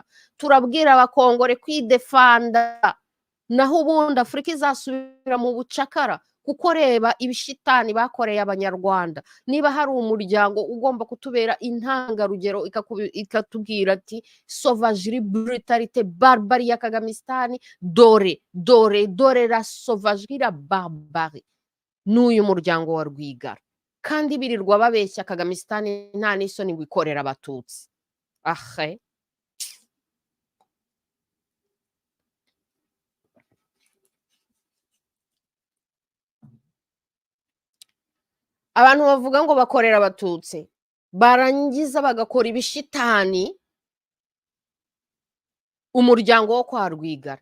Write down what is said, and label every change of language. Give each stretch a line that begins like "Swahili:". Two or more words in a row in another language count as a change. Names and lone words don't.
Kinyarwanda: Turabwira abakongore kwidefanda, naho ubundi Afrika izasubira mu bucakara. Kuko reba ibishitani bakoreye abanyarwanda. Niba hari umuryango ugomba kutubera intangarugero ikatubwira ati
French: sauvagerie, brutalite, barbarie
Kinyarwanda: ya Kagamistan, dore
French: la sauvagerie, la barbarie,
Kinyarwanda: n'uyu muryango wa Rwigara. Kandi birirwa babeshya Kagamistan nta n'isoni ngo ikorera abatutsi. Ahe, abantu bavuga ngo bakorera abatutsi barangiza bagakora ibishitani umuryango wo kwa Rwigara.